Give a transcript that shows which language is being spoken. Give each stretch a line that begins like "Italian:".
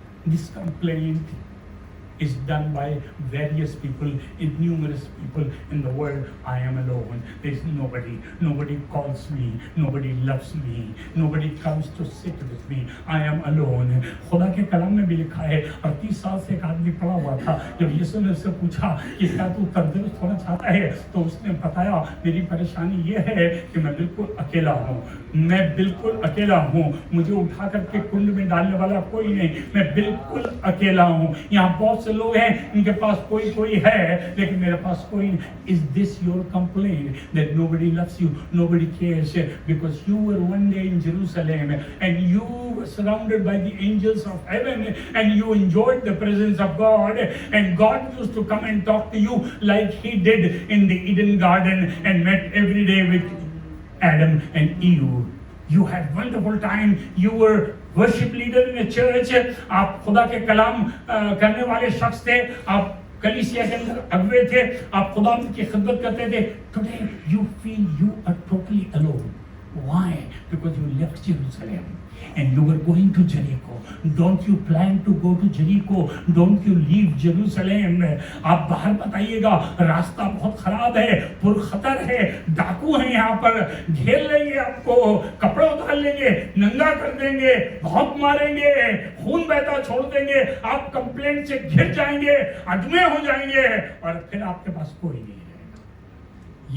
English: This complaint is done by various people, numerous people in the world. I am alone. There is nobody calls me, nobody loves me, nobody comes to sit with me. I am alone.
Hindi: खुदा के कलाम में भी लिखा है। 38 साल से एक आदमी पड़ा हुआ था, जब यीशु ने उससे पूछा कि क्या तू तंदुरुस्त होना चाहता है, तो उसने बताया मेरी परेशानी ये है कि मैं बिल्कुल अकेला हूँ, मैं बिल्कुल अकेला हूँ, मुझे उठा करके कुंड में डालने वाला कोई नहीं, मैं बिल्कुल अकेला हूँ। यहाँ बहुत लोग हैं, इनके पास कोई है, लेकिन मेरे पास कोई नहीं।
English: Is this your complaint that nobody loves you, nobody cares, because you were one day in Jerusalem and you were surrounded by the angels of heaven and you enjoyed the presence of God, and God used to come and talk to you like he did in the Eden garden and met every day with Adam and Eve. You had wonderful time. You were worship leader in a church.
Hindi: आप खुदा के कलाम करने वाले शख्स थे, आप कलीसिया के अंदर अगुवे थे, आप खुदा की खिदमत करते थे।
English: Today you feel you are totally alone. Why? Because you left Jerusalem and you were going to Jericho. Don't you plan to go to Jericho? Don't you leave Jerusalem?
Hindi: आप बाहर बताइएगा, रास्ता बहुत खराब है, पुरखतर है, डाकू हैं यहाँ पर, घेर लेंगे आपको, कपड़े उतार लेंगे, नंगा कर देंगे, बहुत मारेंगे, खून बहता छोड़ देंगे, आप कंप्लेंट से घिर जाएंगे, अदमे हो जाएंगे, और फिर आपके पास कोई नहीं रहेगा।